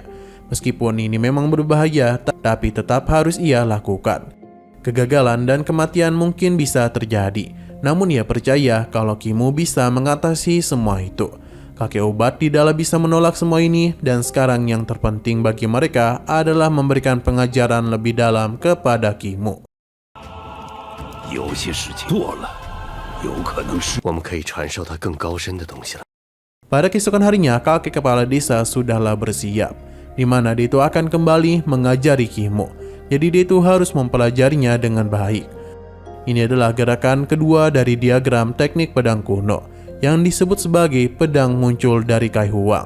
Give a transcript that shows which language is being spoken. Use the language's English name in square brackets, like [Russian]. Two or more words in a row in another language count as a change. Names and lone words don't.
[Indonesian] Meskipun ini memang berbahaya, tapi tetap harus ia lakukan. Kegagalan dan kematian mungkin bisa terjadi, namun ia percaya kalau Kimu bisa mengatasi semua itu. Kakek obat tidaklah bisa menolak semua ini, dan sekarang yang terpenting bagi mereka adalah memberikan pengajaran lebih dalam kepada Kimu. [Chinese] 有些事情做了，有可能是我们可以传授他更高深的东西了。 [Indonesian] Pada keesokan harinya, kakek kepala desa sudahlah bersiap, di mana dia itu akan kembali mengajari Kimu. Jadi dia itu harus mempelajarinya dengan baik. Ini adalah gerakan kedua dari diagram teknik pedang kuno, yang disebut sebagai pedang muncul dari kai huang.